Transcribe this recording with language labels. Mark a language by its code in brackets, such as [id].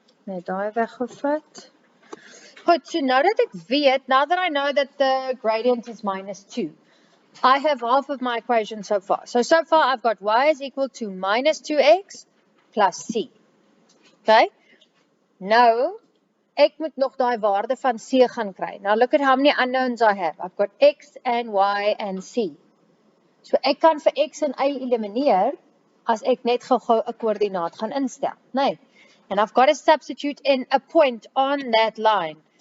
[af] Net daai weggevat. Goed, [en] so now that [af] ek weet, [en] now that I know that the gradient is minus 2, I have half of my equation so far. So far I've got y is equal to minus 2x plus c. Okay? [af] Nou, ek moet nog daai waarde van c gaan kry. [en] Now look at how many unknowns I have. I've got x and y and c. [af] So ek kan vir x en y elimineer as ek net gou-gou 'n koördinaat gaan instel. Nee. [en] And I've got to substitute in a point on that line.